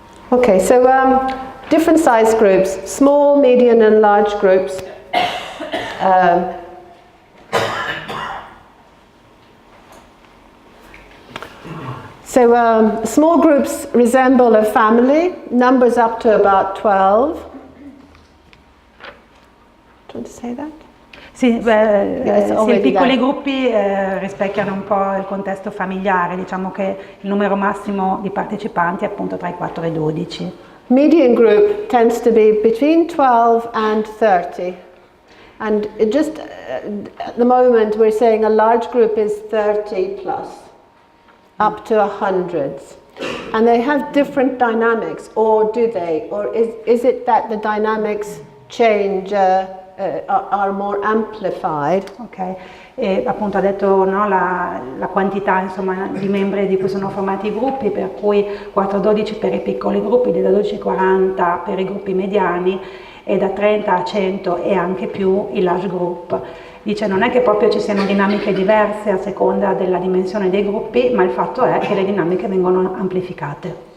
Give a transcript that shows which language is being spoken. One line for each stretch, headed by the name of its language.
English: Okay, so different size groups, small, medium and large groups. So small groups resemble a family, numbers up to about 12. Do you want to say that?
Italian: Sì, i piccoli gruppi rispecchiano un po' il contesto familiare, diciamo che il numero massimo di partecipanti è appunto tra i 4 e i 12.
English: Median group tends to be between 12 and 30. And it just at the moment we're saying a large group is 30 plus, up to hundreds. And they have different dynamics, or do they? Or is it that the dynamics change, are more amplified?
Italian: Ok, e appunto ha detto, no, la quantità, insomma, di membri di cui sono formati i gruppi, per cui 4-12 per i piccoli gruppi, da 12-40 per i gruppi mediani e da 30 a 100 e anche più i large group. Dice non è che proprio ci siano dinamiche diverse a seconda della dimensione dei gruppi, ma il fatto è che le dinamiche vengono amplificate.